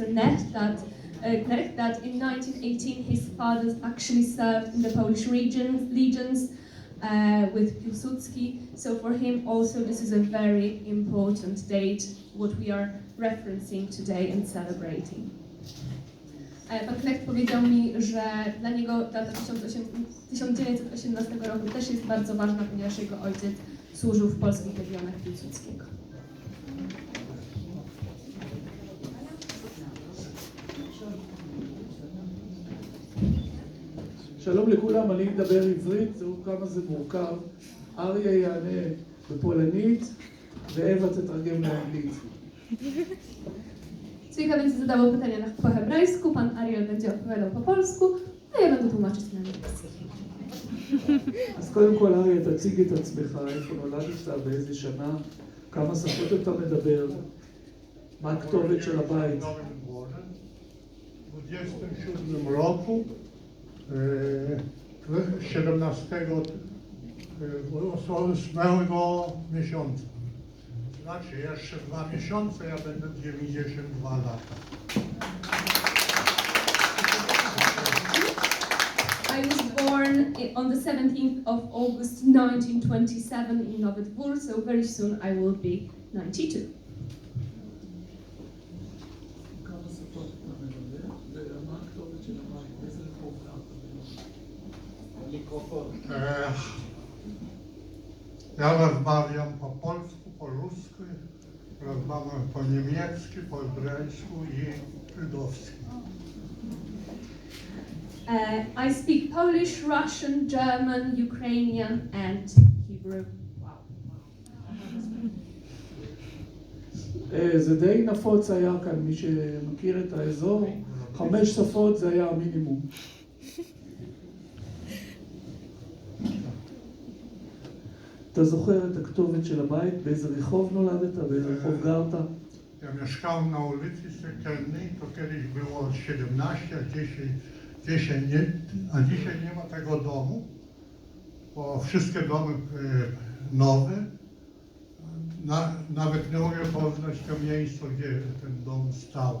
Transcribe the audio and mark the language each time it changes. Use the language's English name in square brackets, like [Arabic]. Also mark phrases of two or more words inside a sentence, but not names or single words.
[English] Knecth that in 1918 his father actually served in the Polish legions with Piłsudski. So for him also this is a very important date, what we are referencing today and celebrating. [Polish] Pan Knecth powiedział mi, że dla niego data 1918 roku też jest bardzo ważna, ponieważ jego ojciec służył w polskich legionach Piłsudskiego. [Hebrew] שלום לכולם, אני מדבר עברית, תראו כמה זה מורכב. אריה יענה בפולנית, ואווה תתרגם לאנגלית. [Polish] Kilka więcej zadało pytania po hebrajsku, pan Arya będzie odpowiadał po polsku, a ja będę tłumaczyć na angielski. [Hebrew] אז קודם כל אריה, תציג את עצמך, איפה נולדת, באיזה שנה, כמה שפות אתה מדבר, מה הכתובת של הבית. [Polish] W 27 roku 17 miesiąca. Znaczy jeszcze 2 miesiące, ja będę 92 lata. [English] I was born on the 17th of August 1927 in Nowy Dwór, so very soon I will be 92. [Polish] Ja rozmawiam po polsku, po rusku, rozmawiam po niemiecku, po hebrajsku i żydowsku. [English] I speak Polish, Russian, German, Ukrainian and Hebrew. [Hebrew] זה די נפוץ היה כאן, מי שמכיר את האזור, 5 שפות זה היה המינימום. אתה זוכר את הכתובת של הבית? באיזה רחוב נולדת? באיזה רחוב גרת? [Polish] Ja mieszkałem na ulicy Sekelnej, to kiedyś było 17, a dzisiaj nie ma tego domu, bo wszystkie domy nowe. Nawet nie mogę poznać to miejsce, gdzie ten dom stał.